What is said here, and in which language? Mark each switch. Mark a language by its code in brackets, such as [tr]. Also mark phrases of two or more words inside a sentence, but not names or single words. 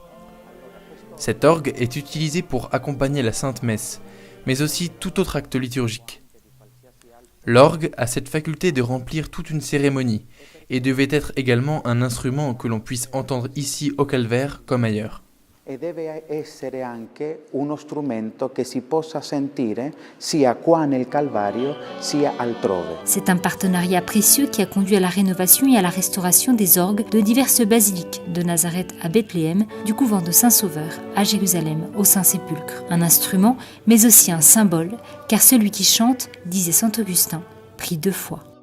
[fr] Cet orgue est utilisé pour accompagner la Sainte Messe, mais aussi tout autre acte liturgique. L'orgue a cette faculté de remplir toute une cérémonie et devait être également un instrument que l'on puisse entendre ici au Calvaire comme ailleurs. [it] Deve essere anche uno strumento che si possa sentire sia qua nel Calvario sia altrove. [fr] C'est un partenariat précieux qui a conduit à la rénovation et à la restauration des orgues de diverses basiliques, de Nazareth à Bethléem, du couvent de Saint-Sauveur à Jérusalem au Saint-Sépulcre. Un instrument, mais aussi un symbole, car celui qui chante, disait saint Augustin, prie 2 fois.